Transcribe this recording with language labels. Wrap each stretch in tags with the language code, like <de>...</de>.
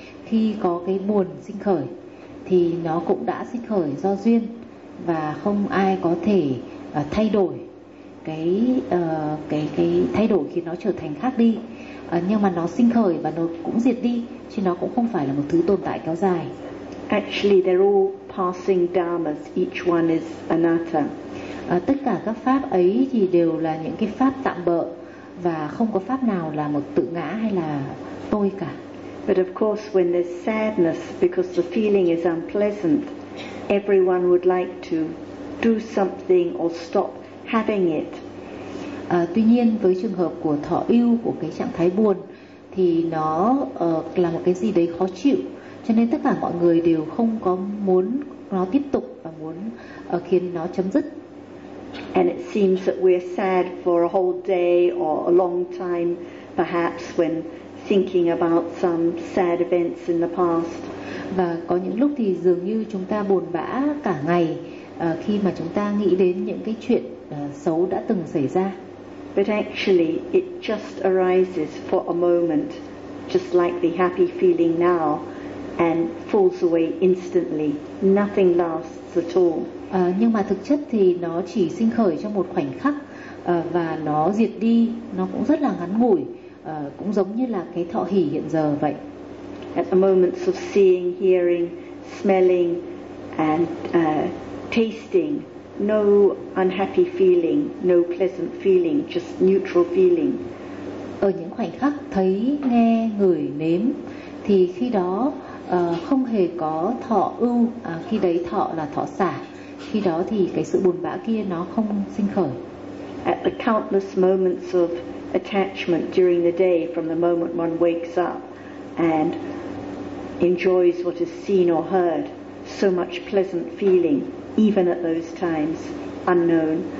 <vi>Khi có cái buồn sinh khởi thì nó cũng đã sinh khởi do duyên và không ai có thể thay đổi cái thay đổi khiến nó trở thành khác đi. Nhưng mà nó sinh khởi và nó cũng diệt đi, chứ nó cũng không phải là một thứ tồn tại kéo dài.</vi> <en>Actually they're all passing dharmas, each one is anatta.</en> <vi>Tất cả các pháp ấy thì đều là những cái pháp tạm bợ và không có pháp nào là một tự ngã hay là tôi cả.</vi> <en>But of course when there's sadness because the feeling is unpleasant, everyone would like to do something or stop having it.</en> <vi>Tuy nhiên với trường hợp của thọ ưu, của cái trạng thái buồn thì nó là một cái gì đấy khó chịu, cho nên tất cả mọi người đều không có muốn nó tiếp tục và muốn khiến nó chấm dứt.</vi> <en>And it seems that we're sad for a whole day or a long time, perhaps when thinking about some sad events in the past.</en> <vi>Và có những lúc thì dường như chúng ta buồn bã cả ngày khi mà chúng ta nghĩ đến những cái chuyện xấu đã từng xảy ra.</vi> <en>But actually, it just arises for a moment, just like the happy feeling now, and falls away instantly. Nothing lasts at all.</en> <vi>Nhưng mà thực chất thì nó chỉ sinh khởi trong một khoảnh khắc và nó diệt đi, nó cũng rất là ngắn ngủi, cũng giống như là cái thọ hỷ hiện giờ vậy.</vi> <en>At the moments of seeing, hearing, smelling and tasting, no unhappy feeling, no pleasant feeling, just neutral feeling.</en> <vi>Ở những khoảnh khắc thấy, nghe, ngửi, nếm thì khi đó không hề có thọ ưu, khi đấy thọ là thọ xả. khi đó thì cái sự buồn bã kia nó không sinh khởi.</vi> <en>At the countless moments of attachment during the day, from the moment one wakes up and enjoys what is seen or heard, so much pleasant feeling, even at those times, unknown.</en>